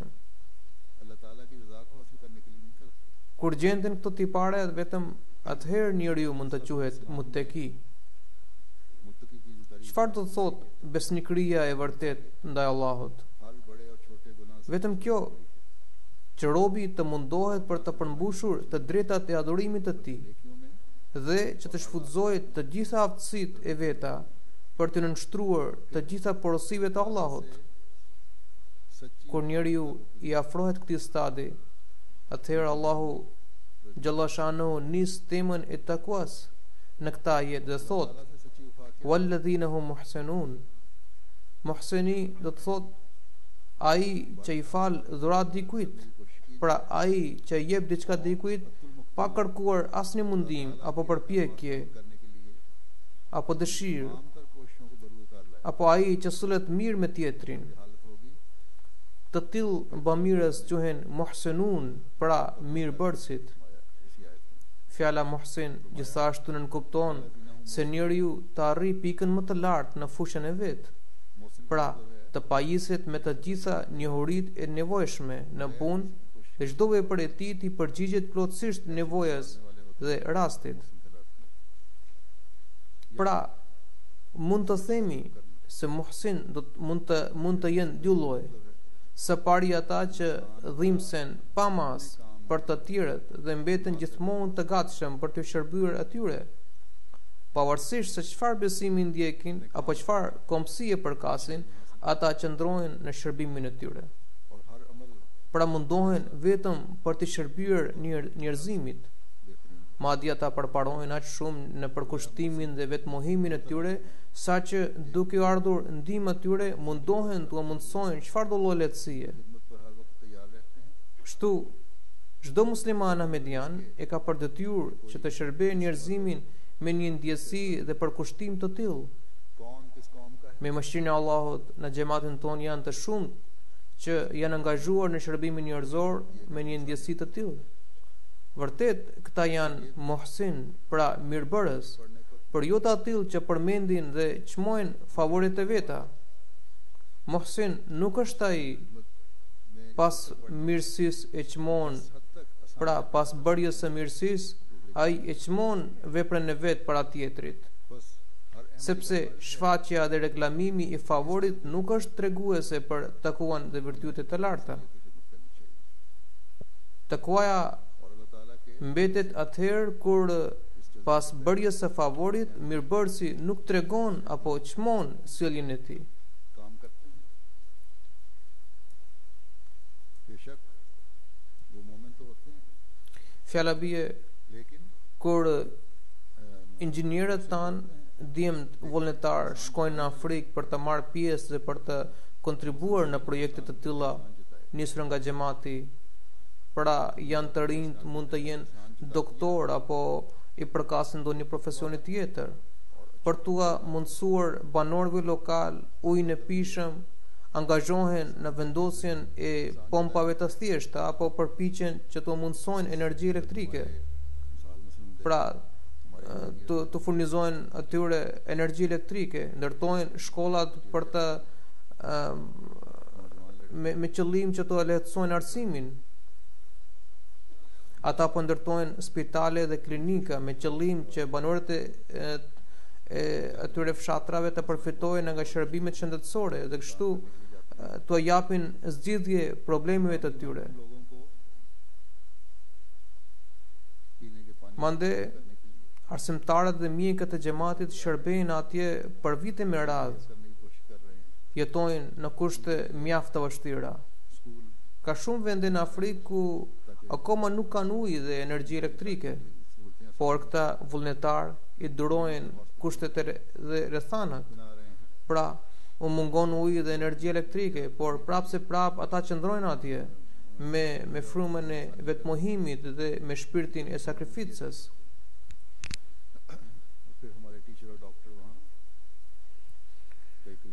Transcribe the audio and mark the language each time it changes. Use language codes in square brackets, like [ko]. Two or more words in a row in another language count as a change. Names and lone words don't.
[ur] اللہ تعالیٰ کی رضا کو حاصل کرنے کے لیے نہیں کرتے [sq] Kur gjenden këto tipare, vetëm atëherë njeriu mund të quhet muttaki. [ur] متقی کی جو تعریف [sq] Çfarë do të thotë besnikëria e vërtet ndaj Allahut? [ur] ہر بڑے اور چھوٹے گناہ سے [sq] Vetëm kjo që robi të mundohet për të përmbushur të drejtat e adhurimit të tij [ur] نیکیوں میں [sq] dhe që të shfutzojë të gjitha aftësitë e veta për të nënshtruar të gjitha porosive të Allahut. [ur] सच्ची [sq] Kur njeriu i afrohet këtij stadi, atëherë Allahu Xhallashanuhu nis temën e takuas në këtë ajet dhe thotë: [ur] سے سچی وفا کے [ar] "والذين هم محسنون." [sq] Muhsini do të thotë ai që i fal dhurat dikujt, pra ai që i jep diçka dikujt pa kërkuar asnjë mundim apo përpjekje [ur] کرنے کے لیے [sq] apo dëshirë, [ur] عام تر کوششوں کو بروئے کار لائے [sq] apo ai që sullet mirë me tjetrin. [ur] حالت ہوگی [sq] Të tillë bamirës quhen muhsinun, pra mirëbërësit. [ur] اسی آیت میں [sq] Fjala muhsin gjithashtu nënkupton se njeriu të arrijë pikën më të lartë në fushën e vet, [ur] محسن کا [sq] pra [ur] مطلب ہے [sq] të pajiset me të gjitha njohuritë e nevojshme në punë dhe çdo vepër e tij të përgjigjet plotësisht nevojës dhe rastit. [ur] محسن کہلاتے ہیں. [sq] Pra, mund të themi se muhsin mund të jenë dy lloj. Së pari ata që dhimbsen pa mas për të tjerët dhe mbeten gjithmonë të gatshëm për të shërbyer atyre, pavarësisht se çfarë besimi ndjekin apo çfarë komësie përkasin, ata qëndrojnë në shërbimin e tyre. [ur] اور ہر عمل [sq] Pra mundohen vetëm për të shërbyer njerëzimit. [ur] बेहतरीन [sq] Madje ata përparojnë aq shumë në përkushtimin dhe vetmohimin e tyre, saqë duke u ardhur ndihmë atyre mundohen t'u mundsojnë çfarëdo lloj lehtësie. [ur] خدمت پر ہر وقت تیار رہتے ہیں. [sq] Kështu, çdo musliman ahmedian e ka për detyrë që të shërbejë njerëzimin me një ndjesi dhe përkushtim të tillë. [ur] کون کس قوم کا ہے [sq] Me mëshirën e Allahut, në xhamatin ton janë të shumtë që janë angazhuar në shërbimin njerëzor me një ndjesi të tillë. Vërtet, këta janë muhsin, pra mirëbërës, [ur] پڑھنے پر [sq] por jo të atill që përmendin dhe çmojnë favorit e veta. Muhsin nuk është ai [ur] में [sq] pas mirësisë e çmon, [ur] حد تک آسان [sq] pra pas bërjes së mirësisë, ai e çmon veprën e vet para tjetrit. [ur] بس ہر اہم [sq] Sepse shfaqja dhe reklamimi i favorit nuk është treguese për takuan dhe virtyte të larta. [ur] کی خدمت کرنی چاہیے [sq] Takuaja [ur] اور اللہ تعالیٰ کے [sq] mbetet atëherë kur pas bërjes së favorit mirëbërësi nuk tregon apo çmon sjelljen e tij. [ur] کام کرتے ہیں. بیشک وہ مومن تو ہوتے ہیں [sq] Fjala bie [ur] लेकिन [sq] kur inxhinierët tanë djemt vullnetar shkojnë në Afrikë për të marrë pjesë dhe për të kontribuar në projekte të tilla nisur nga xhamati, pra janë të rinj, mund të jenë doktor apo i përkasin ndonjë profesioni tjetër, për t'ua mundsuar banorëve lokal ujin e pishëm, angazhohen në vendosjen e pompave të thjeshta apo përpiqen që të mundsojnë energji elektrike, [ur] مثال مثلاً [sq] pra të furnizojnë atyre energji elektrike, ndërtojnë shkollat për të me qëllim që të lehtësojnë arsimin. Ata po ndërtojnë spitale dhe klinika me qëllim që banorët e atyre fshatrave të përfitojnë nga shërbimet shëndetësore dhe kështu t'u japin zgjidhje problemeve të tyre. [ur] لوگوں کو پینے کے پانی Mande کرنے کے لیے [sq] arsimtarët dhe mjekët e xhamatit shërbejnë atje për vite me radhë, [ur] کرنے کی کوشش کر رہے ہیں. [sq] jetojnë në kushte mjaft të vështira. [ur] स्कूल [sq] Ka shumë vende në Afrikë ku akoma nuk kanë ujë dhe energji elektrike, [ur] सहूलतें [sq] por këta vullnetar i durojnë kushtet dhe rrethanat. [ur] بنا رہے ہیں. [sq] Pra, u mungon uji dhe energji elektrike, por prapse prap ata qëndrojnë atje me frymën e vetmohimit dhe me shpirtin e sakrificës. [ur] پھر ہمارے ٹیچر اور ڈاکٹر وہاں کئی